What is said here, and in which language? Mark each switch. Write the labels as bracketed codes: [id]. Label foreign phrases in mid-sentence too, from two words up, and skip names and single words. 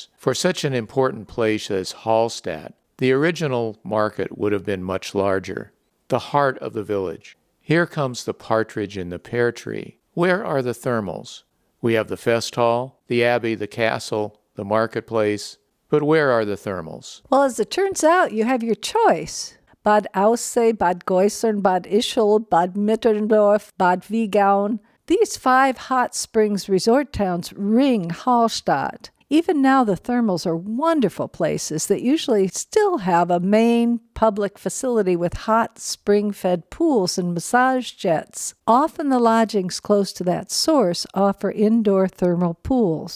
[en] For such an important place as Hallstatt, the original market would have been much larger, the heart of the village. Here comes the partridge in the pear tree. Where are the thermals? We have the fest hall, the abbey, the castle, the marketplace, but where are the thermals? Well, as it turns out, you have your choice. Bad Aussee, Bad Geusern, Bad Ischl, Bad Mitterndorf, Bad Wiegauen. These 5 hot springs resort towns ring Hallstatt. Even now, the thermals are wonderful places that usually still have a main public facility with hot spring-fed pools and massage jets. Often the lodgings close to that source offer indoor thermal pools.